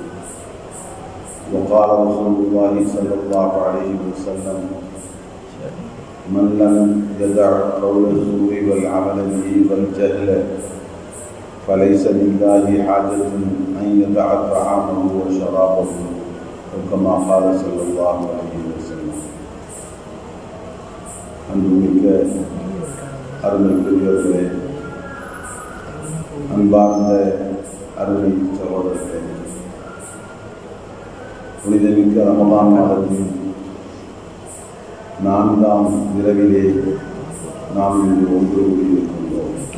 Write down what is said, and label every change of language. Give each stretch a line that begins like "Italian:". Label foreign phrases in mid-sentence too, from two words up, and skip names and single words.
Arabic: وقال رسول الله صلى الله عليه وسلم: من لم يدع قول الزور والعمل به والجهل فليس لله حاجة أن يدع طعامه وشرابه، كما قال صلى الله عليه وسلم.
Tamil: அன்புமிக்க அருமைக்குரியவர்களே, அன்பார்ந்த அருமை சகோதரர்களே, புனிதமிக்க ரமலான் மாதத்தின் 4ஆம் இரவிலே நாம் இன்று ஒன்று கூடியிருக்கின்றோம்.